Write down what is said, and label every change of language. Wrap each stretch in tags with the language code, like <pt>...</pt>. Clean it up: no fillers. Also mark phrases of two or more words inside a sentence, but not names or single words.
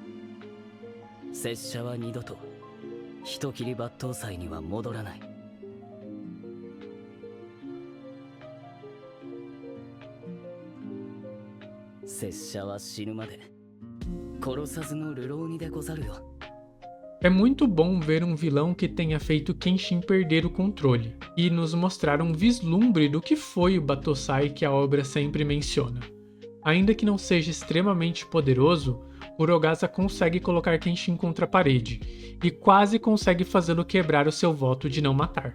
<ja>拙者は二度と人斬り抜刀斎には戻らない。拙者は死ぬまで殺さずの流浪人でござるよ。</ja> <pt>É muito bom ver um vilão que tenha feito Kenshin perder o controle e nos mostrar um vislumbre do que foi o Battosai que a obra sempre menciona. Ainda que não seja extremamente poderoso, Kurogaza consegue colocar Kenshin contra a parede e quase consegue fazê-lo quebrar o seu voto de não matar.</pt>